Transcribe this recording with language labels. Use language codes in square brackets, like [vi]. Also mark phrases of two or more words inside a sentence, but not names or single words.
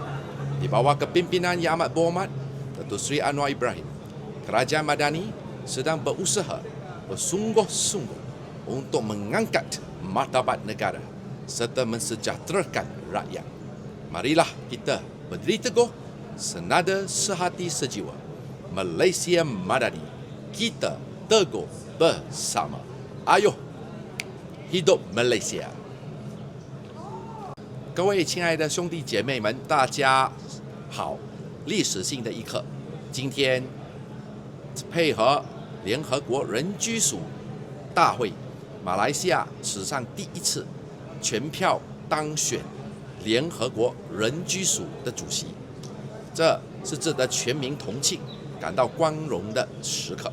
[ms] Di bawah kepimpinan Yang Amat Berhormat Datuk Seri Anwar Ibrahim, Kerajaan Madani sedang berusaha bersungguh-sungguh untuk mengangkat martabat negara serta mensejahterakan rakyat. Marilah kita berdiri teguh, senada sehati sejiwa. Malaysia Madani, kita teguh bersama. Ayuh, hidup Malaysia！ [zh] 各位亲爱的兄弟姐妹们，大家好！历史性的一刻，今天配合联合国人居署大会，马来西亚史上第一次全票当选联合国人居署的主席，这是值得全民同庆、感到光荣的时刻。